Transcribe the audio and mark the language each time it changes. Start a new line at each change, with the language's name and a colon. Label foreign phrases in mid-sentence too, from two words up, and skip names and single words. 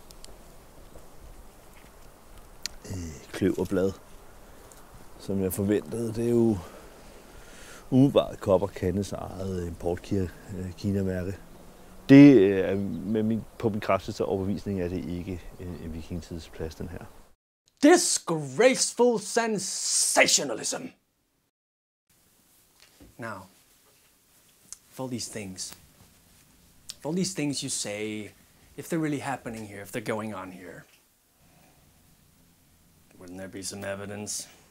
Danish: Kløverblad, som jeg forventede. Det er jo umiddelbart Kop & Kandes eget import-Kina-mærke. Det er på min kraftigste overbevisning, er det ikke en vikingetidsplads, den her.
English: Disgraceful sensationalism! Now, for all these things you say, if they're really happening here, if they're going on here, wouldn't there be some evidence?